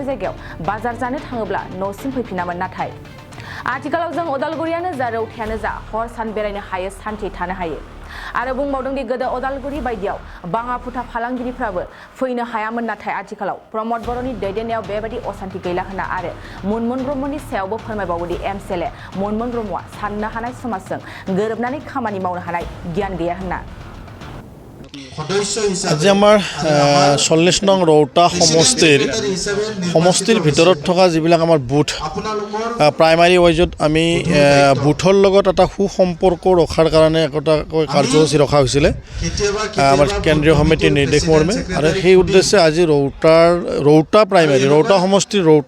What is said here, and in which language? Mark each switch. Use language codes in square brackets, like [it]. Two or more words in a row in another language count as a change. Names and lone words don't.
[brx] जायगायाव बाजार जानो थाङोब्ला न'सिम फैफिनामोन नाथाय आथिखालाव जों अदालगुरियानो जा रौथायानो जा हर सान बेरायनो हायो सान्थि थानो हायो आरो बुंबावदों दि गोदो अदालगुरि बायदियाव बाङा फुथा फालांगिरिफ्राबो फैनो हायामोन नाथाय आथिखालाव प्रमद बर'नि दैदेननायाव बेबायदि असान्थि गैला होनना आरो मनमोहन ब्रह्मनि सायावबो फोरमायबावो दि एमसिएलए मनमोहन ब्रह्मआ साननो हानाय समाजजों गोरोबनानै खामानि मावनो हानाय गियान गैया होनना [as] আজি আমাৰ 40 নং ৰৌতা সমষ্টিৰ ভিতৰত থকা যিবিলাক আমাৰ বুথ প্ৰাইমাৰী ৱাইজত আমি বুথৰ লগত এটা সুসম্পৰ্ক ৰখাৰ কাৰণে এটা কাৰ্যসূচী ৰখা হৈছিলে আমাৰ কেন্দ্ৰীয় সমিতিৰ নিৰ্দেশ মৰ্মে আৰু সেই উদ্দেশ্যে আজি ৰৌতা প্ৰাইমাৰী ৰৌতা সমষ্টিৰ ৰৌতা